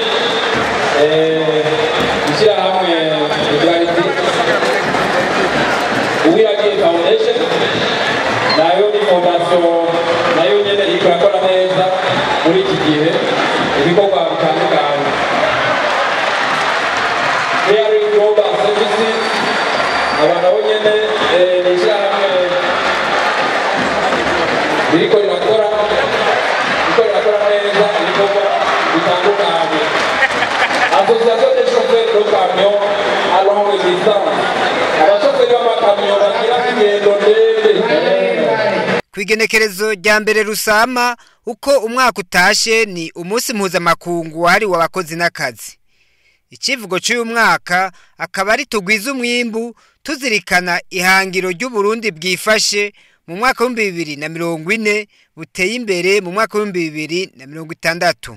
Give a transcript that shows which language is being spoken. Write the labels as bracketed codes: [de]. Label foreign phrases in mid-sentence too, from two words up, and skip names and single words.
[rn] ishyira hamwe Clarity Uwiragiye Foundation nayo ni fondation nayo nyene ikora neza muri iki gihe ibikorwa bitandukanye Caring Global Services abantu abo nyene nishyira hamwe biriko rirakora neza ibikorwa bitandukanye Association des chauffeurs de camion à longue distance abashoferi b'amakamyo bagira ingendo ndende Kwigenekerezo rya mbere rusama uko umwaka utashe ni umunsi mpuzamakungu wahariwe abakozi n'akazi. Ikivugo cy'uyu mwaka akaba ari tugwiza umwimbu tuzirikana ihangiro ry'u Burundi bwifashe mu mwaka wa 2040 buteye imbere mu mwaka wa 2060.